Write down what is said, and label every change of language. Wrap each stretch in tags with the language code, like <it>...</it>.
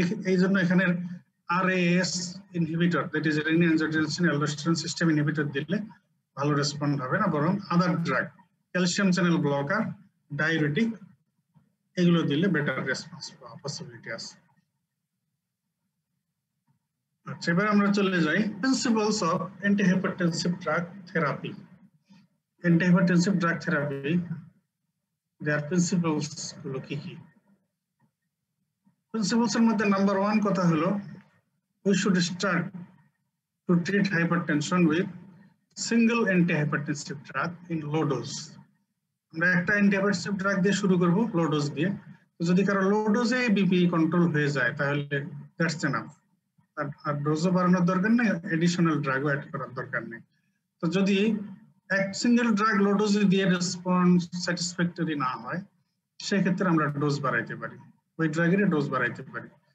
<bn>এই জন্য এখানে আরএএস inhibitor, that is renin, angiotensin, aldosterone system inhibitor দিলে ভালো রেসপন্ড হবে না, বরং আদার drug, calcium channel blocker, diuretic, এগুলো দিলে বেটার রেসপন্স পাওয়ার পসিবিলিটি আছে। আচ্ছা, এবার আমরা চলে যাই principles of antihypertensive drug therapy. Antihypertensive drug therapy, there principles গুলো কি কি? প্রিন্সিপালস এর মধ্যে নাম্বার 1 কথা হলো,</bn> <en>we should start to treat hypertension with single antihypertensive drug in low dose.</en> <bn>আমরা একটা অ্যান্টিহাইপারটেনসিভ ড্রাগ দিয়ে শুরু করব, লো ডোজ দিয়ে। যদি কারো লো ডোজে বিপি কন্ট্রোল হয়ে যায় তাহলে</bn> <en>that's enough,</en> <bn>আর ডোজও বাড়ানোর দরকার নেই, এডিশনাল ড্রাগও অ্যাড করার দরকার নেই। তো যদি এক সিঙ্গেল ড্রাগ লো ডোজে দিয়ে রেসপন্স স্যাটিসফ্যাক্টরি না হয়, সেক্ষেত্রে আমরা ডোজ বাড়াইতে পারি, ওই ড্রাগের ডোজ বাড়াইতে পারি।</bn>